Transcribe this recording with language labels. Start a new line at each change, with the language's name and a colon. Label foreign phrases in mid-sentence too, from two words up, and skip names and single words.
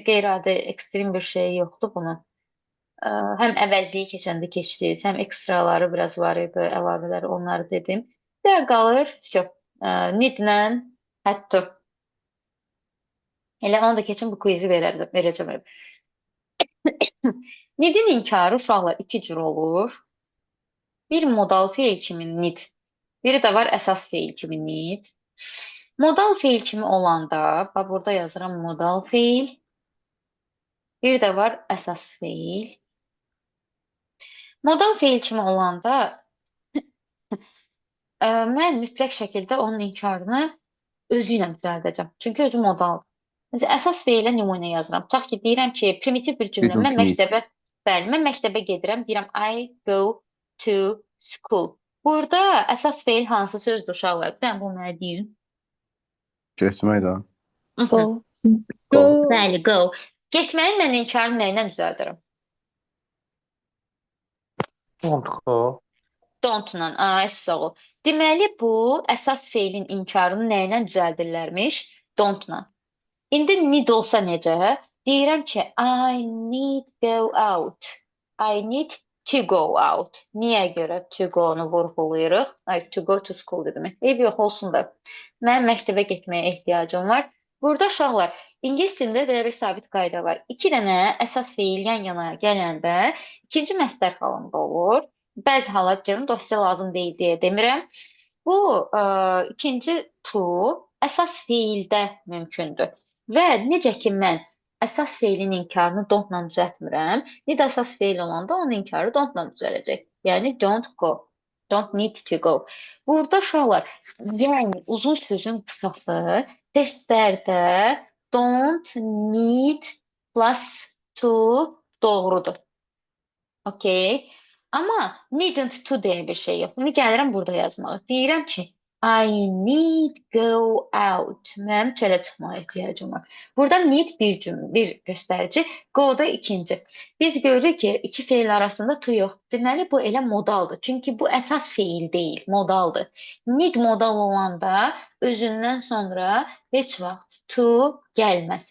Azerbaijani: Qeyri-adi, ekstrem bir şey yoxdur bunun. Həm əvəzliyi keçəndə keçdiniz, həm ekstraları biraz var idi, əlavələri onları dedim. Bir qalır, need-lə had-to. Elə onu da keçin, bu quizi verəcəm. Need-in inkarı uşaqlar iki cür olur. Bir modal feil kimi need, biri də var əsas feil kimi need. Modal feil kimi olanda, burada yazıram modal feil, bir də var əsas feil. Modal feil kimi olanda mən mütləq şəkildə onun inkarını özü ilə düzəldəcəm. Çünki özü modaldır. Məsələn, əsas feilə nümunə yazıram. Tutaq ki, deyirəm ki, primitiv bir cümlə. Mən məktəbə gedirəm, deyirəm
English: I go to school.
Azerbaijani: Burada əsas feil hansı sözdür uşaqlar? Bir dənə bunu mənə deyin. Getmək də. Go. Go. Bəli, go. Getməyin mən inkarını nə ilə düzəldirəm?
English: don't go.
Azerbaijani: Don't-la, sağ ol. Deməli, bu əsas feilin inkarını nə ilə düzəldirlərmiş? Don't-la. İndi need olsa necə? Deyirəm ki,
English: I need go out. I need to go out.
Azerbaijani: Niyə görə
English: to go-
Azerbaijani: nu vurğulayırıq? Ay,
English: to go to school
Azerbaijani: dedim. Ev yox olsun da. Mən məktəbə getməyə ehtiyacım var. Burada uşaqlar, ingilis dilində belə bir sabit qayda var. İki dənə əsas feil yan-yana gələndə ikinci məstər halında olur. Bəzi hallar canım dosya lazım deyil deyə demirəm. Bu ikinci to əsas feildə mümkündür. Və necə ki mən əsas feilin inkarını don't-la düzəltmirəm, need əsas feil olanda onun inkarı don't-la düzələcək. Yəni
English: don't go, don't need to go.
Azerbaijani: Burada uşaqlar, yəni uzun sözün qısası testlərdə
English: don't need
Azerbaijani: plus to doğrudur. Okay. Amma
English: needn't to
Azerbaijani: deyə bir şey yox. Bunu gəlirəm burada yazmağa. Deyirəm ki,
English: I need go out.
Azerbaijani: Mənim çölə çıxmağa ehtiyacım var. Burada need bir cümlə, bir göstərici, go da ikinci. Biz görürük ki, iki feil arasında to yox. Deməli, bu elə modaldır. Çünki bu əsas feil deyil, modaldır. Need modal olanda özündən sonra heç vaxt to gəlməz.